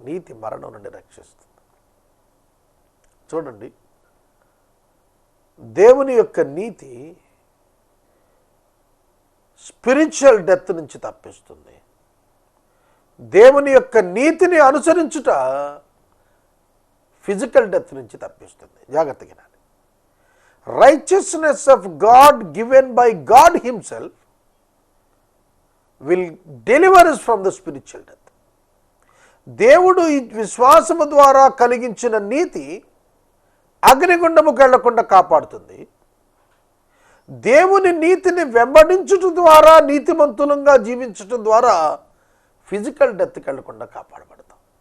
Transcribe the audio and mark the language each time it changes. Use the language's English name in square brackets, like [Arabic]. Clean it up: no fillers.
[Telugu] నీతి మరణం నుండి రక్షిస్తుంది. చూడండి, దేవుని యొక్క నీతి స్పిరిచువల్ డెత్ నుంచి తప్పిస్తుంది. దేవుని యొక్క నీతిని అనుసరించుట ఫిజికల్ డెత్ నుంచి తప్పిస్తుంది. జాగ్రత్తగా వినాలి. [English] Righteousness of God given by God himself will deliver us from the spiritual death. [Telugu] దేవుడు ఈ విశ్వాసము ద్వారా కలిగించిన నీతి అగ్నిగుండముకు వెళ్లకుండా కాపాడుతుంది. దేవుని నీతిని వెంబడించటం ద్వారా, నీతిమంతులంగా జీవించటం ద్వారా ఫిజికల్ డెత్కి వెళ్లకుండా కాపాడబడతాం.